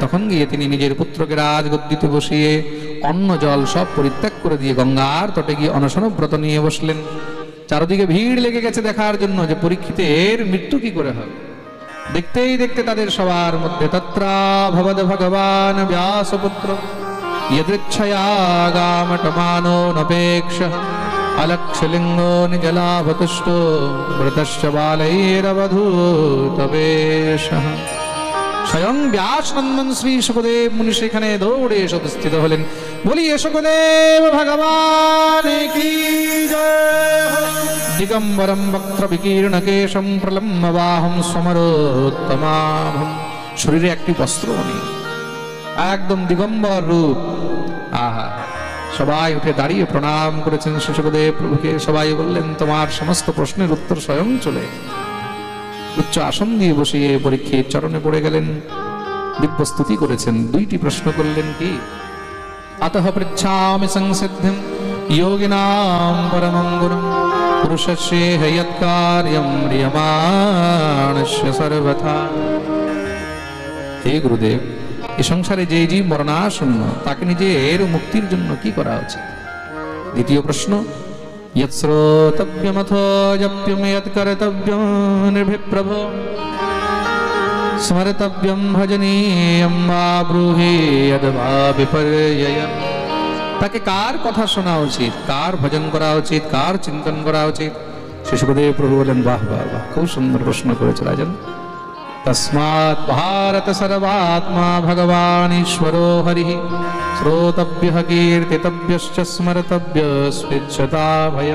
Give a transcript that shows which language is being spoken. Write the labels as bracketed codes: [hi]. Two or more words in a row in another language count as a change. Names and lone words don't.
[bn] তখন গিয়ে তিনি নিজের পুত্রকে রাজগদ্দিতে বসিয়ে অন্ন জল সব পরিত্যাগ করে দিয়ে গঙ্গার তটে গিয়ে অনশনব্রত নিয়ে বসলেন। চারদিকে ভিড় লেগে গেছে দেখার জন্য যে পরীক্ষিতের মৃত্যু কি করে হবে। দেখতেই দেখতে তাদের সবার মধ্যে [sa] তত্রা ভবদ ভগবান ব্যাসপুত্র यदृच्छयागामटमानो नपेक्षः अलक्षलिङ्गो निजलाभतुष्टो मृतश्च बालैरवधूतवेशः। স্বয়ং ব্যাস নন্দন শ্রী সুখদেব মুনি সেখানে দৌড়ে এসে উপস্থিত হলেন। [hi] बोलिए सुखदेव भगवान की जय। [sa] दिगंबरम वक्त्र विकीर्ण केशम प्रलम्बवाहम समरोत्तमाभम। [bn] শরীরে একটি বস্ত্র নেই, একদম দিগম্বর রূপ। আহা, সবাই উঠে দাঁড়িয়ে প্রণাম করেছেন শ্রী সুখদেব প্রভুকে। সবাই বললেন তোমার সমস্ত প্রশ্নের উত্তর স্বয়ং চলে। উচ্চ আসন দিয়ে বসিয়ে পরীক্ষিত চরণে পড়ে গেলেন, দিব্য স্তুতি করেছেন। দুইটি প্রশ্ন করলেন কি, [sa] अतः पृच्छामि संसिद्धिं योगिनां परमं गुरुं पुरुषस्य यत्कार्यं म्रियमाणस्य सर्वथा। [bn] হে গুরুদেব, এই সংসারে যে জীব মরণাসন্ন তাকে নিজের মুক্তির জন্য কি করা উচিত? দ্বিতীয় প্রশ্ন, [sa] यत्श्रोतव्यमथो जप्यं यत्कर्तव्यं निर्भिप्रभो स्मर्तव्यं भजनीयं वा ब्रूहि यद्वा विपर्ययम्। [bn] তাকে কার কথা শোনা উচিত, কার ভজন করা উচিত, কার চিন্তন করা উচিত? শ্রী সুখদেব প্রভু বলেন, বাহ বাহ বাহ, খুব সুন্দর প্রশ্ন করেছে রাজন। [sa] তস্মাৎ ভারত সর্বাত্মা ভগবান ঈশ্বরো হরিঃ শ্রোতব্যঃ কীর্তিতব্যশ্চ স্মর্তব্যস্মিচ্ছতা ভয়ম।